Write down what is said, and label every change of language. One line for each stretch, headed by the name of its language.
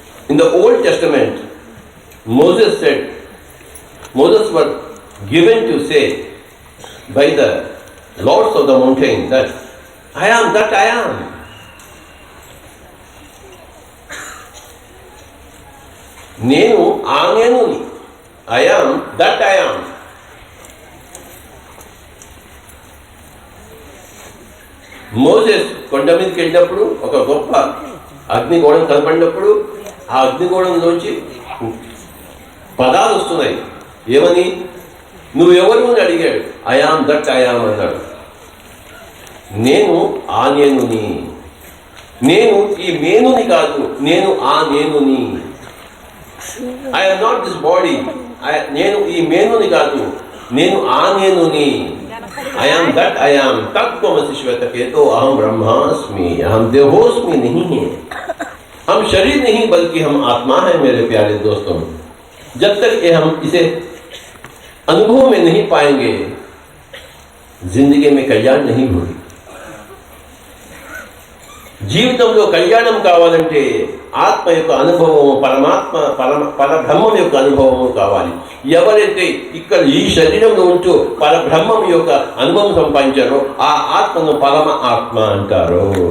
English: In the Old Testament, Moses was given to say by the lords of the mountain that I am that I am.
Telugu: నేను ఆ నేను,
English: I am that I am.
Telugu: Moses కొండ మీదకి వెళ్ళినప్పుడు ఒక గొప్ప అగ్నిగోళం కనపడినప్పుడు ఆ అగ్నిగోళంలోంచి పదాలు వస్తున్నాయి. ఏమని? నువ్వెవరు అని అడిగాడు.
English: I am that I am
Telugu: అన్నాడు. నేను ఆ నేనుని, నేను ఈ మేనుని కాదు, నేను ఆ నేనుని.
English: I am not this body,
Telugu: నేను ఈ మేనుని కాదు, నేను ఆ నేనుని.
English: I am that I am.
Sanskrit: तत्त्वमसि श्वेतकेतो अहम ब्रह्मास्मि, अहम देहोस्मि
Hindi: नहीं है. हम शरीर नहीं बल्कि हम आत्मा है मेरे प्यारे दोस्तों. जब तक ये हम इसे अनुभव में नहीं पाएंगे, जिंदगी में कल्याण नहीं होगी.
Telugu: జీవితంలో కళ్యాణం కావాలంటే ఆత్మ యొక్క అనుభవము, పరమాత్మ పరబ్రహ్మం యొక్క అనుభవము కావాలి. ఎవరైతే ఇక్కడ ఈ శరీరంలో ఉంటూ పరబ్రహ్మం యొక్క అనుభవం సంపాదించారో ఆ ఆత్మను పరమ ఆత్మ అంటారు.